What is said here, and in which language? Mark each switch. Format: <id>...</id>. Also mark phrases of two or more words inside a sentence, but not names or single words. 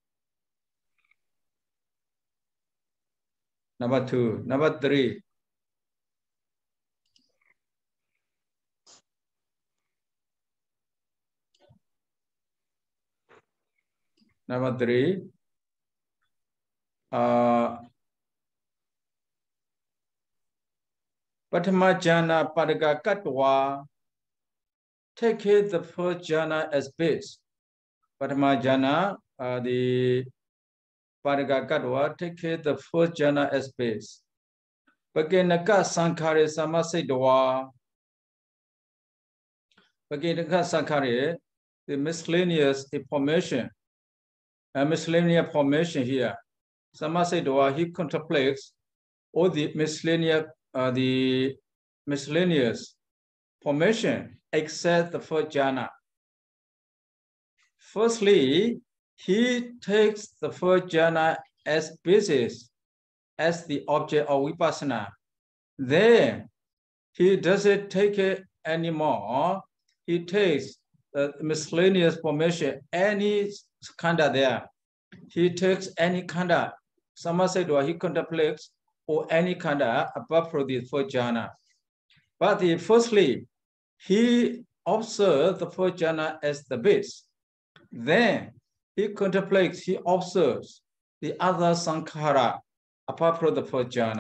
<en>Number 2. Number 3. Number 3.</en> <pi>Paṭṭhama jhana Piṭaka katva.</pi> <en>Take it the first jhana as base.</en> <pi>Paṭṭhama jhana,</pi> <en>the</en> <pi>Piṭaka katva,</pi> <en>take it the first jhana as base.</en> <pi>Pakinaka sankhare samasidwa. Pakinaka sankhare,</pi> <en>the miscellaneous information. A miscellaneous formation here. Samasidwa, he contemplates all the miscellaneous formation except the first jhana. Firstly, he takes the first jhana as basis, as the object of vipassana. Then he doesn't take it anymore. He takes the miscellaneous formation, any khanda there. He takes any khanda. Samasidwa, he contemplates or any khanda apart from the first jhana. But firstly, he observes the first jhana as the base. Then he contemplates, he observes the other sankhara apart from the first jhana.</en>